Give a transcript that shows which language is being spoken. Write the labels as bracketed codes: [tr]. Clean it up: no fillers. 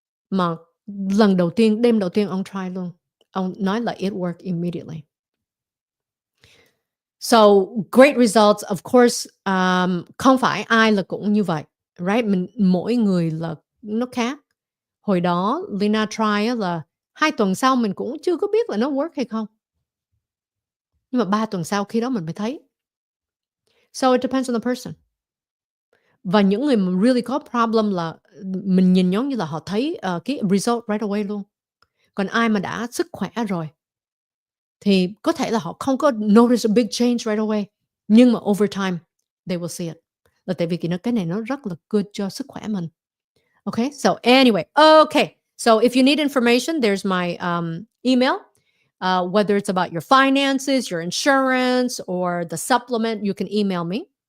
[vi] Mà đêm đầu tiên ông try luôn. Ông nói là [en] it worked immediately. So great results, of course, [vi] không phải ai là cũng như vậy, right? Mỗi người là nó khác. Hồi đó Leyna try á là 2 tuần sau mình cũng chưa có biết là nó work hay không. Nhưng mà 3 tuần sau khi đó mình mới thấy. [en] So it depends on the person. [vi] Và những người mà really có problem là mình nhìn giống như là họ thấy cái result right away luôn. Còn ai mà đã sức khỏe rồi thì có thể là họ không có [en] notice a big change right away, [vi] nhưng mà [en] over time they will see it. [vi] Là tại vì cái này nó rất là good cho sức khỏe mình. [en] Okay, so anyway, okay. So if you need information, there's my email. Whether it's about your finances, your insurance, or the supplement, you can email me.